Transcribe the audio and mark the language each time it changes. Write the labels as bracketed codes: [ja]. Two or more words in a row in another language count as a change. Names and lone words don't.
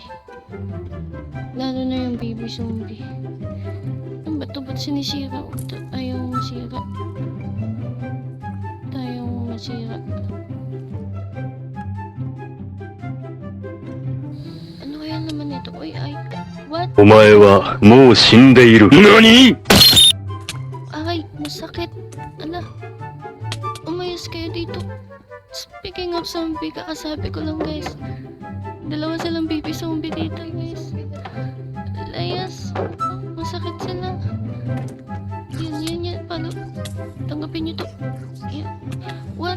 [tl] Lalo na yung [en] baby zombie. [tl] Ano ba ito? Ba't sinisira? Ayaw masira. Tayong masira. Ano kaya naman ito? Uy, ay. [en] What? [ja] お前はもう死んでいる。何？ [tl] Ay, masakit. Ala. Umayos kayo dito. [en] Speaking of zombie, [tl] kakasabi ko lang guys. Dalawa silang [en] baby zombie [tl] dito guys. Layas. Masakit sila. Yan. Paano? Tanggapin nyo to. Yan. What?